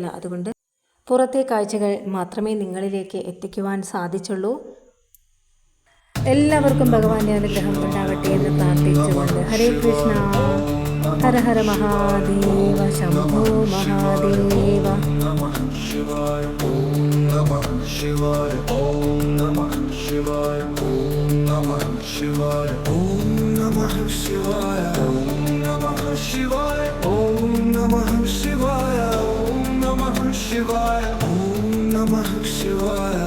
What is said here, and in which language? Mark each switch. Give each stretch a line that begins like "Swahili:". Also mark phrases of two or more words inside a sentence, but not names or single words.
Malayalam: അതുകൊണ്ട് പുറത്തെ കാഴ്ചകൾ മാത്രമേ നിങ്ങളിലേക്ക് എത്തിക്കുവാൻ സാധിച്ചുള്ളൂ. എല്ലാവർക്കും ഭഗവാന്റെ അനുഗ്രഹം ഉണ്ടാവട്ടെ എന്ന് പ്രാർത്ഥിച്ചുകൊണ്ട് ഹരേ കൃഷ്ണ. ഹര ഹര മഹാദേവ. ശംഭോ മഹാദേവ.
Sanskrit: शिवाय ओम नमः शिवाय ओम नमः शिवाय ओम नमः शिवाय ओम नमः शिवाय ओम नमः शिवाय ओम नमः शिवाय ओम नमः शिवाय